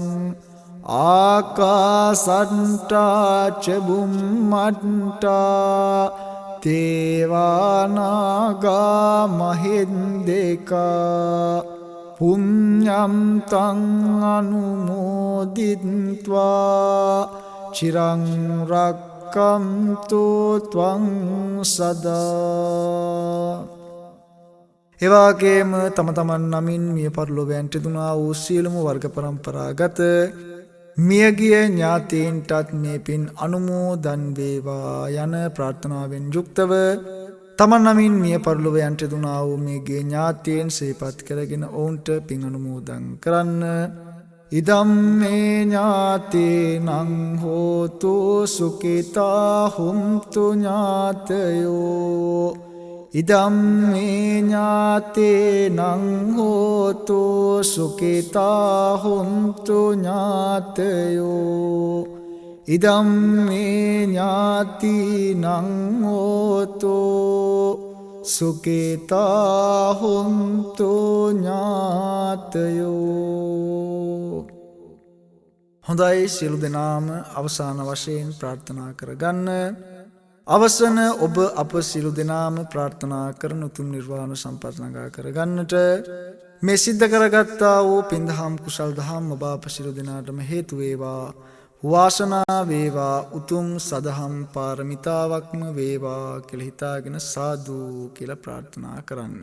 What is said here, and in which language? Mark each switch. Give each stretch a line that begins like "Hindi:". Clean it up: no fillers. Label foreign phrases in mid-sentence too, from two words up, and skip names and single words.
Pali: ආකාසට්ටා ච බුම්මට්ටා දේවා නාග මහින්దికා පුඤ්ඤං තං අනුමෝදිත්වා චිරං රක්ඛන්තු ත්වං සදා.
Sinhala: එවාගේම තම තමන් නමින් මිය පරලොවයන්ට දුනා වූ සියලුම වර්ග පරම්පරාගත මියගිය ඥාතීන්ටත් මේ පින් අනුමෝදන් වේවා යන ප්‍රාර්ථනාවෙන් යුක්තව තමන් නමින් මිය පරලොවයන්ට දුනා වූ මේගේ ඥාතීන් සිහිපත් කරගෙන ඔවුන්ට පින් අනුමෝදන් කරන්න.
Pali: ඉදම් මේ ඥාතීනං හෝතු සුඛිතා හුන්තු ඥාතයෝ ඉදම් මේ ඥාතීනං හෝතු සුඛිතා හුන්තු ඥාතයෝ ඉදම් මේ ඥාතීනං හෝතු සුඛිතා හුන්තු ඥාතයෝ.
Sinhala: හොඳයි සියලු දෙනාම අවසාන වශයෙන් ප්‍රාර්ථනා කරගන්න. අවසන ඔබ අප සියලු දෙනාම ප්‍රාර්ථනා කරන උතුම් නිර්වාණ සම්පත් ළඟා කරගන්නට මේ සිද්ධ කරගත්තා වූ පින්දහම් කුසල් දහම් ඔබ අප සියලු දෙනාටම හේතු වේවා වාසනා වේවා උතුම් සදහම් පාරමිතාවක්ම වේවා කියලා හිතාගෙන සාදු කියලා ප්‍රාර්ථනා කරන්න.